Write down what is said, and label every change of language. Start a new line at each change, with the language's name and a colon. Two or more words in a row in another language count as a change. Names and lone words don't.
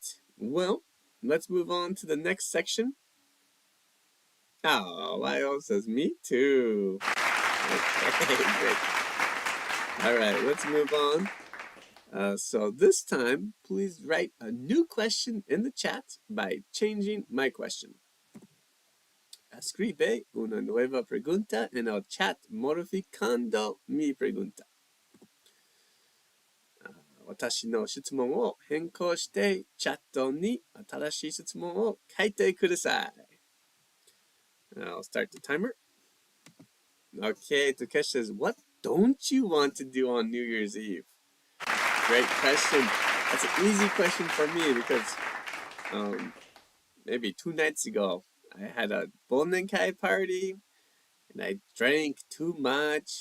English: Well, let's move on to the next section. Oh, Lyle says, me too. Okay, great. All right, let's move on. So this time, please write a new question in the chat by changing my question.
Spanish: Escribe una nueva pregunta en el chat modificando mi pregunta.
Japanese: 私の質問を変更してチャットに新しい質問を書いてください。
English: I'll start the timer. Okay, Takesh says, what don't you want to do on New Year's Eve? Great question. That's an easy question for me because maybe 2 nights ago, I had a Bonenkai party and I drank too much.